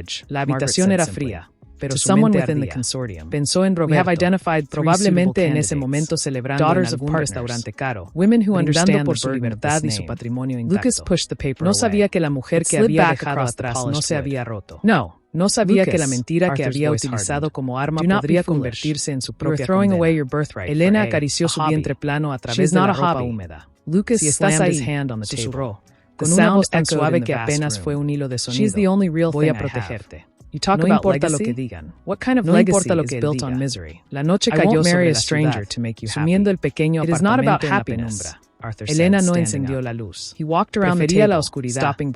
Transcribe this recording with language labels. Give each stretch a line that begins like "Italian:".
Spanish: La habitación era fría, pero su mente ardía. Pensó en Roberto, probablemente en ese momento celebrando en algún restaurante caro, brindando por su libertad y su patrimonio intacto. No sabía que la mujer que había dejado atrás no se había roto. No. No sabía que la mentira que había utilizado como arma podría convertirse en su propia condena. Elena acarició su vientre plano a través de la ropa húmeda.
English: Lucas slammed his hand on the table.
Spanish: Con una voz tan suave que apenas fue un hilo de sonido. Voy a protegerte. No importa lo que digan. No importa lo que él diga. La noche cayó sobre la ciudad, sumiendo el pequeño apartamento en la penumbra. Elena no encendió la luz. Prefería la oscuridad.